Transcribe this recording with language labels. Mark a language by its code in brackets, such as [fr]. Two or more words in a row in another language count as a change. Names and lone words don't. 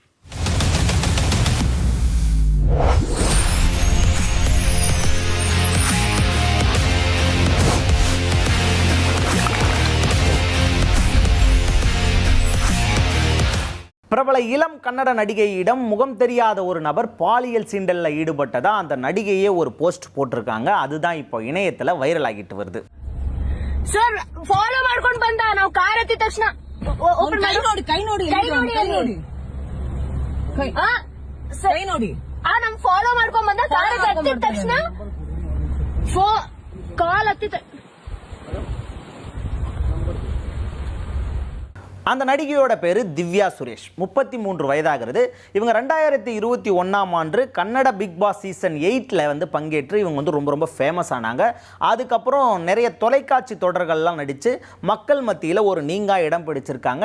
[ta] பிரபல இளம் கன்னட நடிகையிடம் முகம் தெரியாத ஒரு நபர் பாலியல் சீண்டல்ல ஈடுபட்டதா அந்த நடிகையே ஒரு போஸ்ட் போட்டிருக்காங்க. அதுதான் இப்போ இணையத்துல வைரல் ஆகிட்டு வருது. [kn] ಸರ್ ಫಾಲೋ ಮಾಡ್ಕೊಂಡು ಬಂದ ನಾವು ಕಾರ್ ಹತ್ತಿದ ತಕ್ಷಣ ಕೈ ನೋಡಿ ನಮ್ ಫಾಲೋ ಮಾಡ್ಕೊಂಡ್ ಬಂದ ಕಾರ್ ಹತ್ತಿದ ತಕ್ಷಣ ಕಾಲ್ ಹತ್ತಿದ [ta] அந்த நடிகையோட பேர் திவ்யா சுரேஷ், 33 வயதாகிறது. இவங்க 2021ஆம் ஆண்டு கன்னட பிக் பாஸ் சீசன் 8 பங்கேற்று இவங்க ரொம்ப ஃபேமஸ் ஆனாங்க. அதுக்கப்புறம் நிறைய தொலைக்காட்சி தொடர்கள்லாம் நடித்து மக்கள் மத்தியில் ஒரு நீங்கா இடம் பிடிச்சிருக்காங்க.